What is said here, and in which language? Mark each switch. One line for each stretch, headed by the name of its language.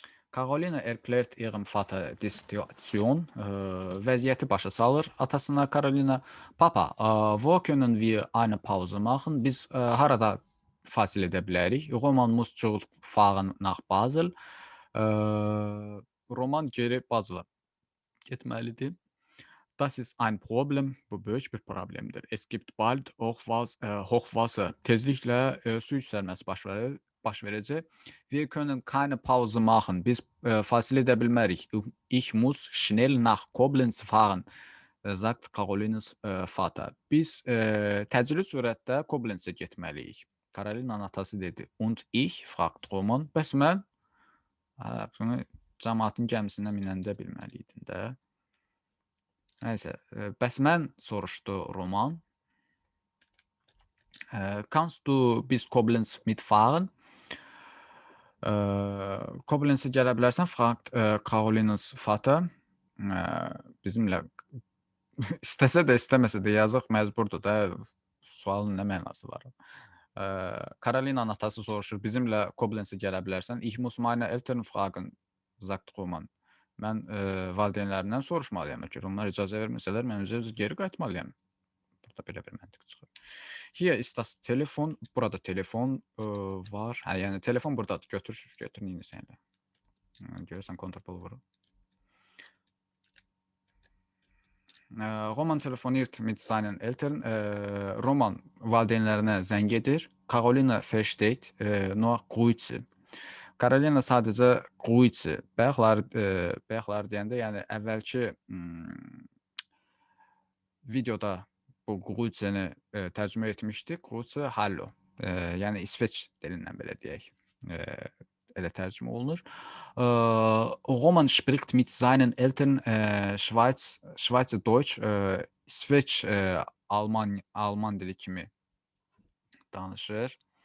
German: Carolina erklärt ihrem Vater die Situation.
Azerbaijani: Vəziyyəti başa salır atasına Carolina.
German: Papa, wo können wir eine Pause machen?
Azerbaijani: Biz harada fasil edə bilərik?
German: Roman muss fahren nach Basel.
Azerbaijani: Roman geri Basel'a getməlidir.
German: Das ist ein Problem.
Azerbaijani: Bu böyük bir problemdir.
German: Es gibt bald Hochwasser.
Azerbaijani: Tezliklə su yüksəlməsi baş verəcək.
German: Wir können keine Pause machen.
Azerbaijani: Biz fasilə edə bilmərik.
German: Ich muss schnell nach Koblenz fahren, sagt Carolinas Vater.
Azerbaijani: Biz təcili sürətdə Koblenzə getməliyik. Carolina'nın atası dedi.
German: Und ich, fragt Roman.
Azerbaijani: Bəs mən? Bunu cəmaatın gəmisinə minəndə bilməliydin də. Nəysə, bəs mən soruşdu Roman.
German: Kannst du bis Koblenz mitfahren?
Azerbaijani: Koblenzə gələ bilərsən,
German: fragt Carolinas Vater.
Azerbaijani: Bizimlə istəsə də, istəməsə də yazıq məcburdur da, sualın nə mənası var? Carolina'nın atası soruşur, bizimlə Koblenzə gələ bilərsən?
German: Ich muss meine Eltern fragen, sagt Roman.
Azerbaijani: Mən valideynlərindən soruşmalıyam ki, onlar icazə verməsələr, mən özü geri qayıtmalıyam. Burada belə bir məntiq çıxır.
German: Hier ist das Telefon.
Azerbaijani: Burada telefon var. Yəni telefon buradadır. Götür neyini sənlə. Görürsən, kontrpol vurur.
German: Roman telefoniert mit seinen Eltern.
Azerbaijani: Roman valideynlərinə zəng edir.
German: Carolina versteht nur Grüße.
Azerbaijani: Carolina sadəcə Grüße. Bayaqlar deyəndə, yəni əvvəlki videoda bu Grüßəni tərcümə etmişdik. Grüße, hallo. Yəni İsveç dilindən belə deyək. Elə tərcümə olunur.
German: Roman spricht mit seinen Eltern Schweizerdeutsch,
Azerbaijani: İsveç Alman dili kimi danışır.